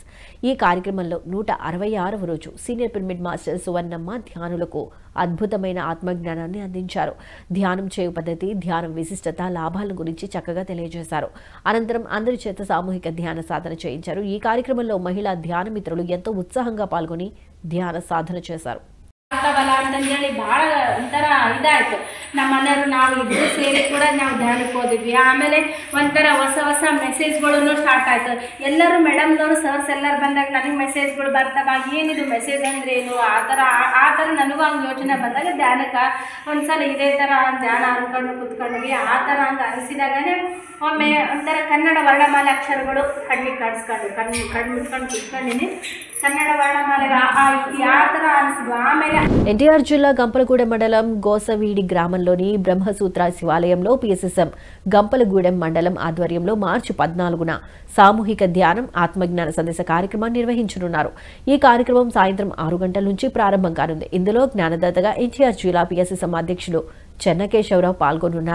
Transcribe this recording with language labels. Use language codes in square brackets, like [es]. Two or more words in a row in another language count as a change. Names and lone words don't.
[te] ఈ కార్యక్రమంలో 166వ రోజు [en] senior Pyramid Master [te] సువర్ణమ్మ ధ్యానులకు అద్భుతమైన ఆత్మజ్ఞానాన్ని అందించారు. ధ్యానం చేయు పద్ధతి, ధ్యానం విశిష్టత, లాభాల గురించి చక్కగా తెలియజేశారు. అనంతరం అందరి చేత సామూహిక ధ్యాన సాధన చేయించారు. ఈ కార్యక్రమంలో మహిళా ధ్యాన మిత్రులు ఎంతో ఉత్సాహంగా పాల్గొని ధ్యాన సాధన చేశారు. [kn] ಬಲ ಅಂತಂದೇಳಿ ಭಾಳ ಒಂಥರ ಇದಾಯಿತು. ನಮ್ಮ ಮನೆಯವರು ನಾವು ಇಬ್ಬರು ಸೇರಿ ಕೂಡ ನಾವು ಧ್ಯಾನಕ್ಕೆ ಹೋದ್ವಿ. ಆಮೇಲೆ ಒಂಥರ ಹೊಸ [en] messages start [kn] ಆಯಿತು. ಎಲ್ಲರೂ ಮೇಡಮ್ನವರು ಸರ್ಸ್ ಎಲ್ಲರೂ ಬಂದಾಗ ನನಗೆ ಮೆಸೇಜ್ಗಳು ಬರ್ತಾವ, ಏನಿದು ಮೆಸೇಜ್ ಅಂದರೆ ಏನು ಆ ಥರ ನನಗೂ ಹಂಗೆ ಯೋಚನೆ ಬಂದಾಗ ಧ್ಯಾನಕ್ಕೆ ಒಂದ್ಸಲ ಇದೇ ಥರ ಧ್ಯಾನ ಅಂದ್ಕೊಂಡು ಕೂತ್ಕೊಂಡ್ವಿ. ಆ ಥರ ಹಂಗೆ ಅನಿಸಿದಾಗನೇ ಒಮ್ಮೆ ಒಂಥರ ಕನ್ನಡ ವರ್ಣಮಾಲೆ ಅಕ್ಷರಗಳು ಕಣ್ಣಿಗೆ ಕಾಣಿಸ್ಕೊಂಡು ಕಣ್ಣು ಮುಟ್ಕೊಂಡು ಕೂತ್ಕೊಂಡಿನಿ. ಕನ್ನಡ ವರ್ಣಮಾಲೆಗೆ ಆ ಥರ ಅನಿಸಿದ್ವು. ಆಮೇಲೆ [te] ఎన్టీఆర్ జిల్లా గంపలగూడెం మండలం గోసవీడి గ్రామంలోని బ్రహ్మసూత్ర శివాలయంలో పిఎస్ఎస్ఎం గంపలగూడెం మండలం ఆధ్వర్యంలో మార్చి 14న సామూహిక ధ్యానం ఆత్మజ్ఞాన సందేశ కార్యక్రమాన్ని నిర్వహించనున్నారు. ఈ కార్యక్రమం సాయంత్రం 6 గంటల నుంచి ప్రారంభం కానుంది. ఇందులో జ్ఞానదాతగా ఎన్టీఆర్ జిల్లా పిఎస్ఎస్ఎం అధ్యక్షుడు చెన్నకేశవరావు పాల్గొనున్నారు.